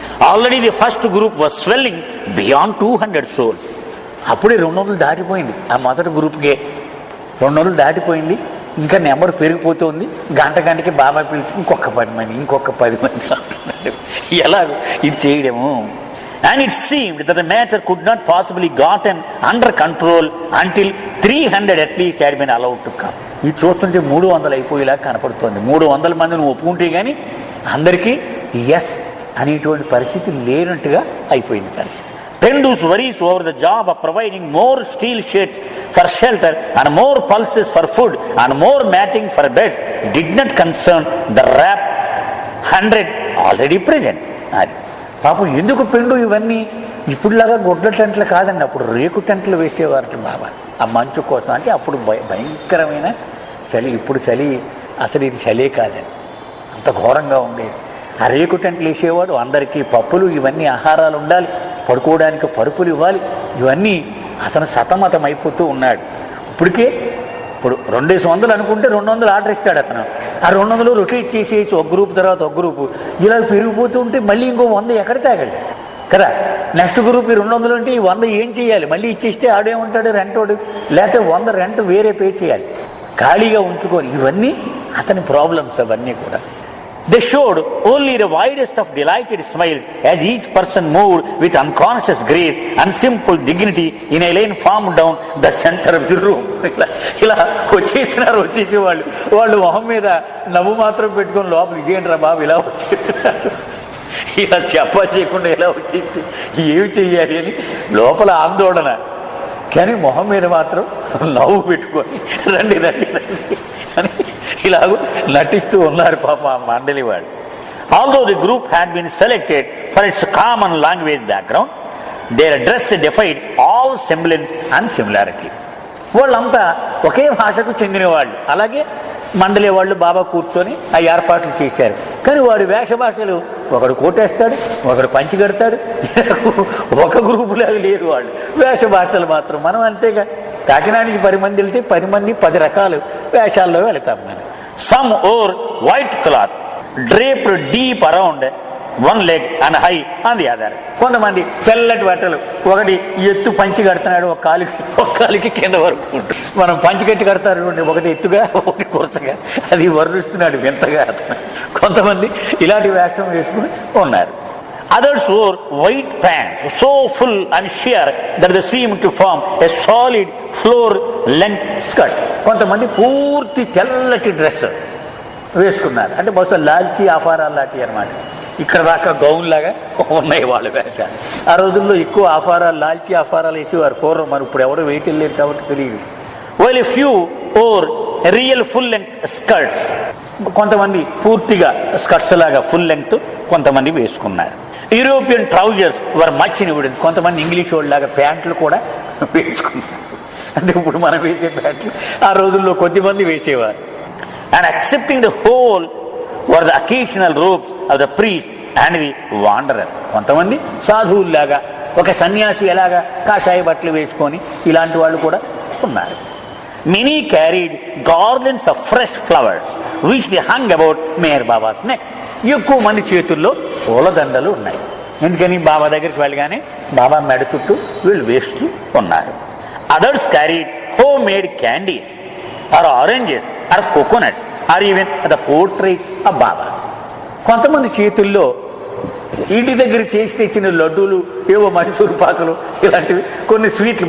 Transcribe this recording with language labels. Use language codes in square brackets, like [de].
[en] Already the first group was swelling beyond 200 souls. [te] అప్పుడే 200 దాటిపోయింది. ఆ మొదటి గ్రూప్కే 200 దాటిపోయింది. ఇంకా నెంబర్ పెరిగిపోతుంది. గంటకి బాబా పిలిచి ఇంకొక 10 మంది, ఇంకొక 10 మంది అంటున్నాడు. ఎలాగో ఇది చేయడము. [en] And it seemed that the matter could not possibly gotten under control until 300 at least had been allowed to come. [te] ఇది చూస్తుంటే 300 అయిపోయేలా కనపడుతోంది. 300 మంది నువ్వు ఒప్పుకుంటే కానీ అందరికీ ఎస్ అనేటువంటి పరిస్థితి లేనట్టుగా అయిపోయింది పరిస్థితి. [en] Pendu's worries over the job of providing more steel sheds for shelter and more pulses for food and more matting for beds did not concern the rapt 100 already present. [te] అది పాపం ఎందుకు పెండు ఇవన్నీ ఇప్పుడులాగా గొడ్ల టెంట్లు కాదండి, అప్పుడు రేకు టెంట్లు వేసేవారు బాబా ఆ మంచు కోసం. అంటే అప్పుడు భయంకరమైన చలి, ఇప్పుడు చలి అసలు ఇది చలే కాదండి, అంత ఘోరంగా ఉండేది. ఆ రేకు టెంట్లు వేసేవాడు, అందరికీ పప్పులు ఇవన్నీ ఆహారాలు ఉండాలి, పడుకోవడానికి పరుపులు ఇవ్వాలి, ఇవన్నీ అతను సతమతం అయిపోతూ ఉన్నాడు. ఇప్పుడు 200 అనుకుంటే 200 ఆర్డర్ ఇస్తాడు అతను. ఆ 200 రొటేట్ చేసేయచ్చు, ఒక గ్రూప్ తర్వాత ఒక గ్రూపు, ఇలా పెరిగిపోతూ ఉంటే మళ్ళీ ఇంకో 100 ఎక్కడ తాగండి కదా. నెక్స్ట్ గ్రూప్ 200 అంటే ఈ 100 ఏం చేయాలి, మళ్ళీ ఇచ్చేస్తే ఆడేమంటాడు రెంటోడు, లేకపోతే 100 రెంట్ వేరే పే చేయాలి, ఖాళీగా ఉంచుకోవాలి. ఇవన్నీ అతని ప్రాబ్లమ్స్ అవన్నీ కూడా. [en] They showed only the widest of delighted smiles as each person moved with unconscious grace and simple dignity in a lane formed down the center of the room. [te] ఇలా వచ్చేసేవాళ్ళు, వాళ్ళు మొహం మీద నవ్వు మాత్రం పెట్టుకొని లోపల ఇదేంట్రా బాబు ఇలా వచ్చేస్తున్నారు, ఇలా చేయకుండా ఇలా వచ్చేసి ఏమి చెయ్యాలి అని లోపల ఆందోళన, కానీ మొహం మీద మాత్రం నవ్వు పెట్టుకొని రండి రండి రండి అని ఇలాగూ నటిస్తూ ఉన్నారు పాప ఆ మండలి వాళ్ళు. [en] Although the group had been selected for its common language background, their dress defied all semblance and similarity. [te] వాళ్ళంతా ఒకే భాషకు చెందిన వాళ్ళు. అలాగే మండలి వాళ్ళు బాబా కూర్చొని ఆ ఏర్పాట్లు చేశారు. కానీ వాడి వేష భాషలు, ఒకడు కోటేస్తాడు, ఒకడు పంచి కడతాడు, ఒక గ్రూపులాగా లేరు వాళ్ళు. వేష భాషలు మాత్రం మనం అంతేగా, కాకినాడకి 10 మంది వెళ్తే 10 మంది 10 రకాలు వేషాల్లో వెళతాం మనం. [en] Some wore white cloth draped deep around one leg and high on the other. [te] కొంతమంది తెల్లటి బట్టలు, ఒకటి ఎత్తు పంచి కడుతున్నాడు, ఒక కాలికి కింద వరకు ఉంటుంది. మనం పంచి కట్టి కడతారు, ఒకటి ఎత్తుగా ఒకటి కొరసగా, అది వర్ణిస్తున్నాడు వింతగా అతను. కొంతమంది ఇలాంటి వేషం వేసుకుని ఉన్నారు. [en] Others wore white pants so full and sheer that they seemed to form a solid floor length skirt. [te] కొంతమంది పూర్తి తెల్లటి డ్రెస్ వేసుకున్నారు, అంటే బహుశా లాల్చీ ఆఫారాలు లాంటివి అనమాట. ఇక్కడ దాకా గౌన్ లాగా ఉన్నాయి వాళ్ళ వేషాలు. ఆ రోజుల్లో ఎక్కువ ఆఫారాలు, లాల్చీ ఆఫారాలు వేసేవారు పూర్వం. మరి ఇప్పుడు ఎవరు వెయిట్ వెళ్ళలేదు కాబట్టి తెలియదు. [en] While a few wore real full length skirts, [te] కొంతమంది పూర్తిగా స్కర్ట్స్ లాగా ఫుల్ లెంగ్త్ కొంతమంది వేసుకున్నారు. [en] European trousers were much in evidence. [te] కొంతమంది ఇంగ్లీష్ వాళ్ళలాగా ప్యాంట్లు కూడా వేసుకున్నారు. అంటే ఇప్పుడు మనం వేసే ప్యాంట్లు ఆ రోజుల్లో కొద్దిమంది వేసేవారు. [en] And accepting the whole were the occasional robes of the priest and the wanderer. [te] కొంతమంది సాధువుల్లాగా, ఒక సన్యాసి ఎలాగా కాషాయ బట్టలు వేసుకొని ఇలాంటి వాళ్ళు కూడా ఉన్నారు. [en] Many carried garlands of fresh flowers which they hung about Meher Baba's neck. [te] ఎక్కువ మంది చేతుల్లో పూలదండలు ఉన్నాయి. ఎందుకని బాబా దగ్గరికి వెళ్ళగానే బాబా మెడ చుట్టూ వీళ్ళు వేస్తూ ఉన్నారు. [en] Others carried homemade candies or oranges or coconuts or even the portraits of Baba. [te] కొంతమంది చేతుల్లో ఇంటి దగ్గర చేసి తెచ్చిన లడ్డూలు, ఏవో మైసూరు పాకలు, ఇలాంటివి కొన్ని స్వీట్లు.